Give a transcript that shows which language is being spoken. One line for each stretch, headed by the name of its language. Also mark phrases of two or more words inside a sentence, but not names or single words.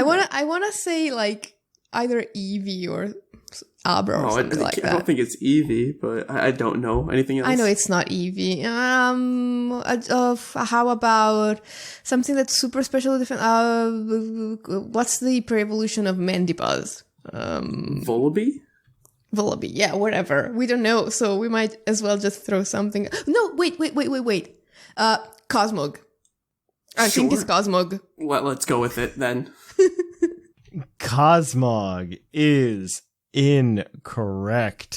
English: I wanna say like either Eevee or Abra or I something like don't that. think it's Eevee, but I don't know anything else. I know it's not Eevee. How about something that's super special different? What's the pre-evolution of Mandibuzz? Volibee. Vullaby, yeah, whatever. We don't know, so we might as well just throw something. No, wait. Cosmog. I think it's Cosmog. Well, let's go with it then. Cosmog is incorrect.